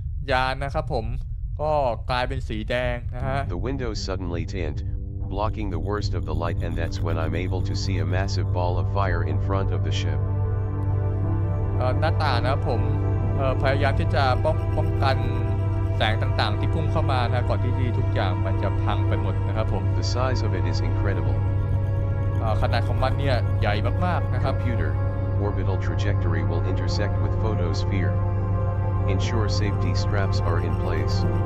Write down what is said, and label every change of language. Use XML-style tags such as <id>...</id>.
<th>ยานนะครับผมก็กลายเป็นสีแดงนะฮะ</th> <en>The windows suddenly tint, blocking the worst of the light, and that's when I'm able to see a massive ball of fire in front of the ship.</en> <th>หน้าต่างนะครับผมพยายามที่จะป้องกันแสงต่างๆที่พุ่งเข้ามานะก่อนที่ทุกอย่างมันจะพังไปหมดนะครับผม</th> <en>The size of it is incredible.</en> <th>ขนาดของมันเนี่ยใหญ่มากๆนะครับ</th> <en>Computer, orbital trajectory will intersect with photosphere. Ensure safety straps are in place.</en>